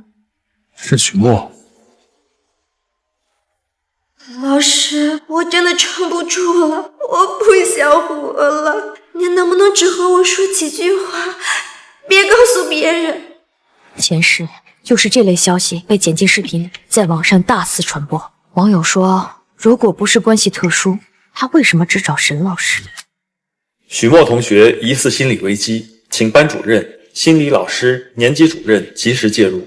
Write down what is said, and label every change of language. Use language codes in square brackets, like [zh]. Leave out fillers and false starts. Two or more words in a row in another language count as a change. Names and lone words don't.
[zh] 是許墨。老師，我真的撐不住了，我不想活了。你能不能只和我說幾句話，別告訴別人。前世就是這類消息被剪進視頻，在網上大肆傳播。網友說，如果不是關係特殊，他為什麼只找沈老師？許墨同學疑似心理危機，請班主任、心理老師、年級主任及時介入。